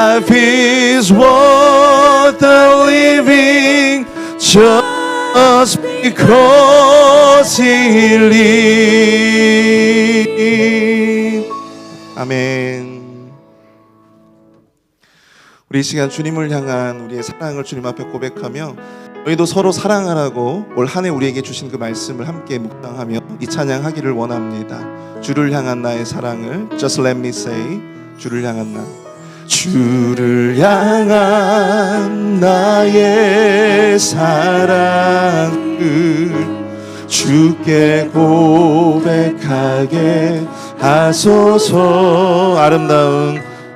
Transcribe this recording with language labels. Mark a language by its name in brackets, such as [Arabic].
[English] is worth living Just because He lives 아멘. [Korean] 우리 이 시간 주님을 향한 우리의 사랑을 주님 앞에 고백하며 저희도 서로 사랑하라고 올 한 해 우리에게 주신 그 말씀을 함께 묵상하며 이 찬양하기를 원합니다. 주를 향한 나의 사랑을 [English] Just let me say [Korean] 주를 향한 나 주를 향한 나의 사랑을 주께 고백하게 하소서 아름다운